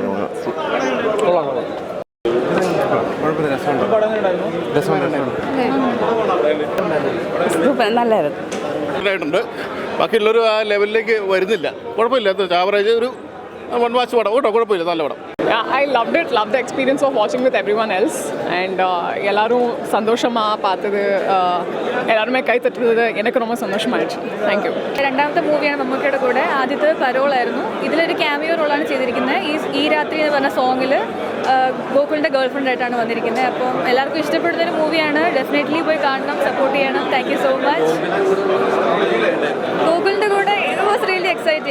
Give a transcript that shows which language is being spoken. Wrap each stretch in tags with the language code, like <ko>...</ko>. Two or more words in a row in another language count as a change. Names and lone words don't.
<ml>നല്ലായിട്ടുണ്ട്. ബാക്കിയുള്ളൊരു ആ ലെവലിലേക്ക് വരുന്നില്ല. കുഴപ്പമില്ല, ആവറേജ് ഒരു</ml> <en>one watch</en> <ml>പടം കേട്ടോ, കുഴപ്പമില്ല, നല്ല പടം.</ml> <en>I loved it, loved the experience of watching with everyone else.</en> <ta>And எல்லாரும் சந்தோஷமாக பார்த்தது, எல்லாருமே கை தட்டுறது எனக்கு ரொம்ப സന്തോഷമായിട്ട്.</ta> <en>thank you.</en> <ml>രണ്ടാമത്തെ മൂവിയാണ് മമ്മൂക്കയുടെ കൂടെ. ആദ്യത്തെ പരോളായിരുന്നു. ഇതിലൊരു ക്യാമിയോ റോളാണ് ചെയ്തിരിക്കുന്നത്. ഈ രാത്രി എന്ന് പറഞ്ഞ സോങ്ങിൽ ഗോകുലിൻ്റെ ഗേൾ ഫ്രണ്ടായിട്ടാണ് വന്നിരിക്കുന്നത്. അപ്പം എല്ലാവർക്കും ഇഷ്ടപ്പെടുന്നൊരു മൂവിയാണ്. ഡെഫിനറ്റ്ലി പോയി കാണണം, സപ്പോർട്ട് ചെയ്യണം.</ml> <en>thank you so much.</en> <ml>ഗോകുലിൻ്റെ കൂടെ</ml> <en>it was really exciting.</en>